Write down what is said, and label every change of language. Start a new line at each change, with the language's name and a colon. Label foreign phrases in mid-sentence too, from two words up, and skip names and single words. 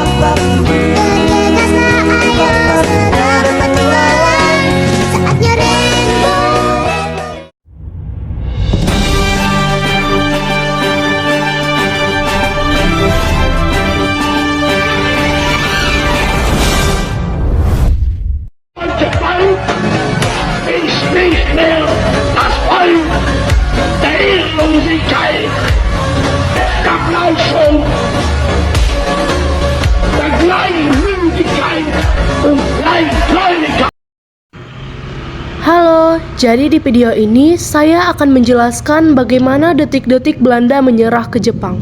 Indonesian: Bergegaslah ayo segera berpetualang. Saatnya rainbow.
German: Jepang ist nicht mehr das Volk der Ehrenlosigkeit, der Blauschau, der Kleinmütigkeit und Kleingläubigkeit.
Indonesian: Halo, jadi di video ini saya akan menjelaskan bagaimana detik-detik Belanda menyerah ke Jepang.